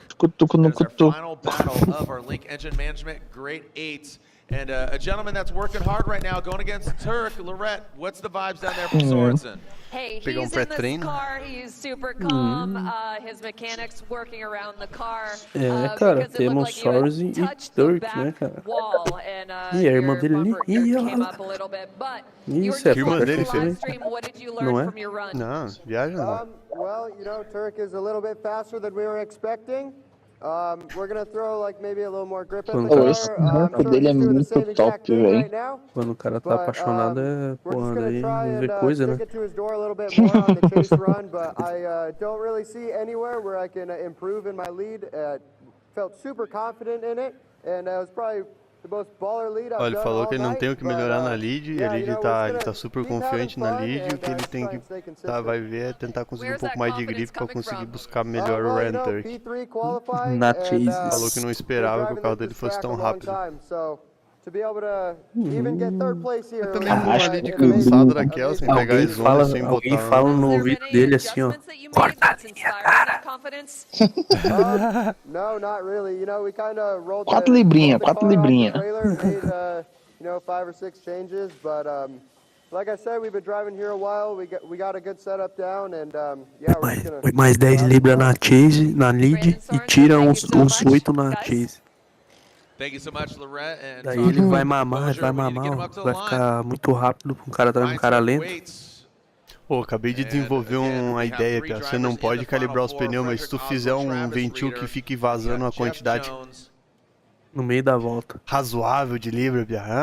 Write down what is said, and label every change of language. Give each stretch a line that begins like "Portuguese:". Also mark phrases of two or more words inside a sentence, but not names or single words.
English: That is our final battle of our Link Engine Management Grade 8. And a gentleman that's working hard right now, going against Turk. Lorette, what's the vibes down there from Sorensen? Hey, he's in this car, he's super calm, his mechanics working around the car.
Portuguese: É, cara, temos Soares e Turk, né, cara? E a irmã dele ali, ih, isso é irmã dele, filho. Não é? Não, viaja não.
English: Well, Turk is a little bit faster than we were expecting. We're gonna throw maybe a little more grip in the car.
Portuguese: O dele é muito top, velho. Quando o cara tá apaixonado, porra, daí não vê coisa, né?
English: To his door a little bit more on the chase run, but I don't really see anywhere where I can improve in my lead. Felt super confident in it, and it was probably the most baller lead I've done.
Portuguese: Olha, ele falou que ele não tem o que melhorar na but, lead, e a lead ele tá super confiante na lead, e o que ele tem que vai ver é tentar conseguir um pouco mais de grip pra conseguir buscar melhor o Ryan Turk. Na chase. Falou que não esperava que o carro dele fosse tão rápido. Eu também não ali de cansado daquela, sem pegar a zona, sem botar... Alguém fala no ouvido dele assim, ó, corta a minha cara.
English: No, not really. We kind of rolled
Portuguese: 4 librinha.
English: 5 or 6 changes, but like I said, we've been driving here a while. We got a good setup down, and yeah, we're just gonna...
Portuguese: Põe mais 10 libras na chase, na lead, e tira uns 8 na chase.
English: Thank you so much, Lorette, and
Portuguese: Daí ele vai mamar, vai ficar muito rápido pra um cara atrás de um cara lento. Pô, acabei de desenvolver uma ideia, Pia. Você não pode calibrar os pneus, mas se tu fizer um ventil que fique vazando uma quantidade no meio da volta razoável de libra, Pia.